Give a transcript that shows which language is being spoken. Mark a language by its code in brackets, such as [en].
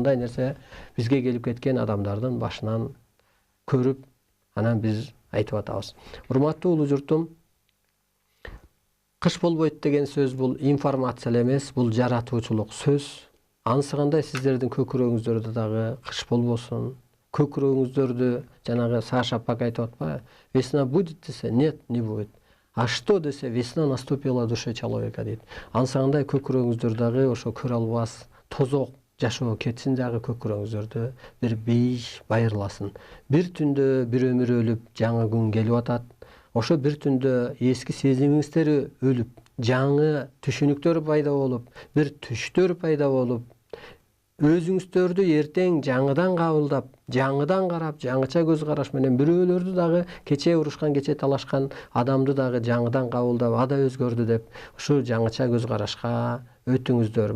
[ky] Мындай нерсе бизге келип кеткен адамдардын башынан көрүп, анан биз айтып атабыз. Урматтуу улуу журтум, кыш болбойт деген сөз бул информация эмес, бул жаратуучулук сөз. Ансыгандай сиздердин көкүрөгүңүздөрдө дагы кыш болбосун. Көкүрөгүңүздөрдү жанагы Саша Пак айтып атпайбы? [ru] Весна будет [ky] десе, [ru] нет, не будет. А что десе, весна наступила в душе человека дейт. [ky] Ансыгандай көкүрөгүңүздөр дагы ошо көрө албас, тозок жашоо кетсин дагы көкүрөгүңүздөрдү бир бейиш байырласын. Бир түндө бир өмүр өлүп, жаңы күн келип атат. Ошо бир түндө эски сезимиңиздер өлүп, жаңы түшүнүктөр пайда болуп, бир түштөр пайда болуп, өзүңүздөрдү эртең жаңыдан кабылдап, жаңыдан карап, жаңыча көз караш менен бирөөлөрдү дагы кечээ урушкан, кечээ талашкан адамды дагы жаңыдан кабылдап, ада өзгөрдү деп, ушу жаңыча көз карашка өтүңүздөр.